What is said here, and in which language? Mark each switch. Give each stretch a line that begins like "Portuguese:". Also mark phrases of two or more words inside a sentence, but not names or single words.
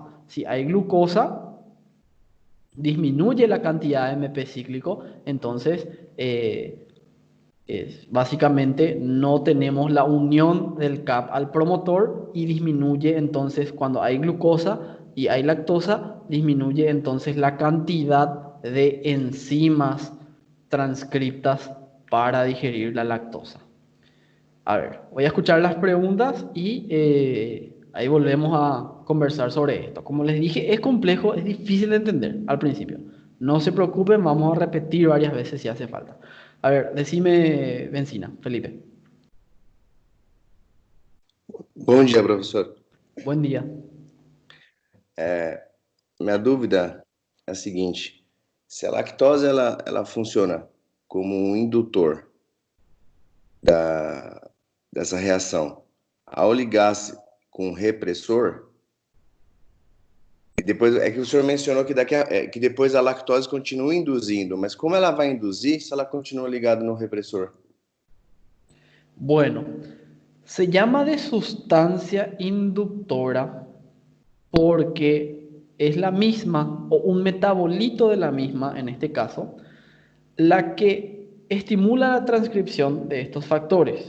Spanish: Si hay glucosa, disminuye la cantidad de AMP cíclico, entonces básicamente no tenemos la unión del CAP al promotor y disminuye entonces cuando hay glucosa y hay lactosa, disminuye entonces la cantidad de enzimas transcriptas para digerir la lactosa. A ver, voy a escuchar las preguntas y ahí volvemos a conversar sobre esto. Como les dije, es complejo, es difícil de entender al principio. No se preocupen, vamos a repetir varias veces si hace falta. A ver, decime, Benzina, Felipe.
Portuguese: Bom dia, professor.
Spanish: Buen día.
Portuguese: Minha dúvida é a seguinte: se a lactose ela funciona como um indutor dessa reação, ao ligar-se com o repressor, e depois é que o senhor mencionou que depois a lactose continua induzindo, mas como ela vai induzir se ela continua ligada no repressor?
Spanish: Bueno, se llama de sustancia inductora porque es la misma, o un metabolito de la misma, en este caso, la que estimula la transcripción de estos factores.